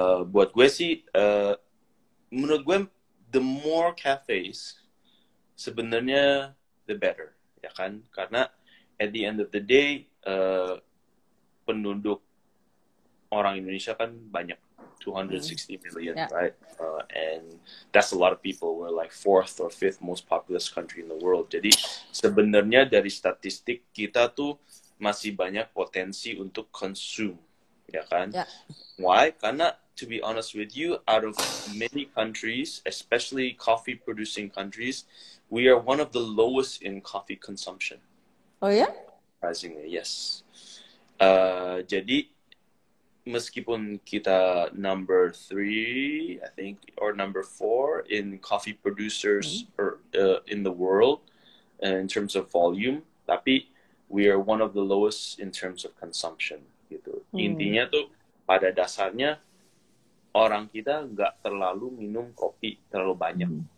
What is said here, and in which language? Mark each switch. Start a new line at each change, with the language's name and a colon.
Indonesian: Buat gue sih, menurut gue
English: the more cafes
Indonesian: sebenarnya
English: the better,
Indonesian: ya kan? Karena
English: at the end of the day
Indonesian: penduduk orang Indonesia kan banyak,
English: 260 million, right? And that's a lot of people. We're like 4th or 5th most populous country in the world.
Indonesian: Jadi sebenarnya dari statistik kita tuh masih banyak potensi untuk consume, ya kan?
English: Why?
Indonesian: Karena
English: to be honest with you, out of many countries, especially coffee producing countries, we are one of the lowest in coffee consumption.
Indonesian: Oh ya?
English: Surprisingly, yes.
Indonesian: Jadi meskipun kita
English: number 3, I think, or number 4 in coffee producers in the world in terms of volume,
Indonesian: tapi
English: we are one of the lowest in terms of consumption
Indonesian: gitu. Intinya tuh pada dasarnya orang kita nggak terlalu minum kopi terlalu banyak.